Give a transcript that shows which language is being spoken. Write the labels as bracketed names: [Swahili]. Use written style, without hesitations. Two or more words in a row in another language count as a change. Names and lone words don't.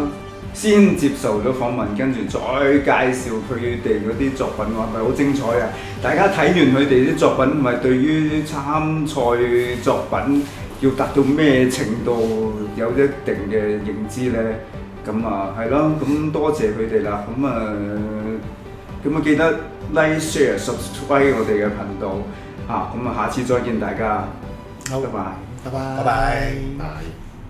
[Cantonese] 先接受咗訪問，跟住再介紹佢哋嗰啲作品，係咪好精彩啊？大家睇完佢哋啲作品，咪對於參賽作品要達到咩程度有一定嘅認知呢？咁係咯，咁多謝佢哋啦。咁記得 [English] like、share、subscribe [Cantonese] 我哋嘅頻道嚇。咁下次再見大家。好，拜拜。拜拜。拜拜。